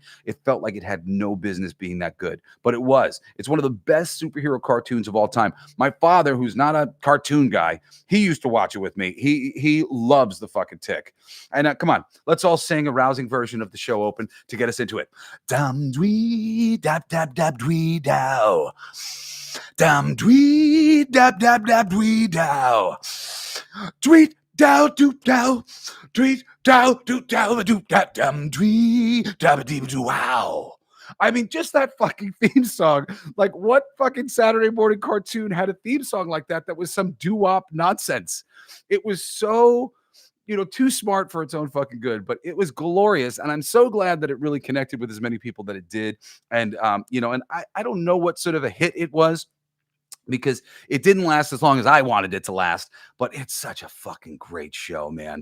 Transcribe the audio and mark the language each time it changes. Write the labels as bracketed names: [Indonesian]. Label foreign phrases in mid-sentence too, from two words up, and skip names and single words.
[English] It felt like it had no business being that good. But it was. It's one of the best superhero cartoons of all time. My father, who's not a cartoon guy, he used to watch it with me. He loves the fucking Tick. And come on, let's all sing a rousing version of the show open to get us into it. Dum dwee dab dab dab dwee dow. Dum dwee dab dab dab dwee dow. Tweet dow doop dow. Tweet dow doop dow doop dab dum dwee dab dee doo wow. I mean, just that fucking theme song. Like, what fucking Saturday morning cartoon had a theme song like that was some doo-wop nonsense? It was so, too smart for its own fucking good, but it was glorious. And I'm so glad that it really connected with as many people that it did. And, and I don't know what sort of a hit it was, because it didn't last as long as I wanted it to last, but it's such a fucking great show, man.